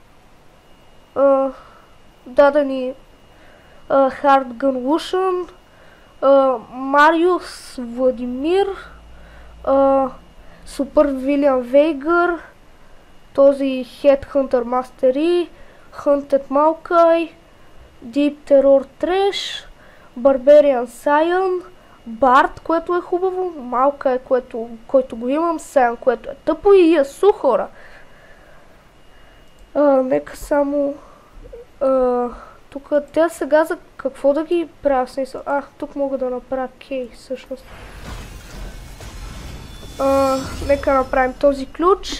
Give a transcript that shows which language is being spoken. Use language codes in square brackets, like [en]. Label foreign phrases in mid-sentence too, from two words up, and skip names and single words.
[bg] Даде ни Hard Gun Lucian, Мариус Владимир, Супер Вилиан Вейгър, този Headhunter Mastery, Hunted Maokai, Deep Terror Trash, Barbarian Scion, Bard, което е хубаво, Maokai, който го имам, Scion, което е тъпо, и Ясу, хора. Нека само... тук тя сега за какво да ги правя, смисъл? Тук мога да направя кей, всъщност. Нека направим този ключ.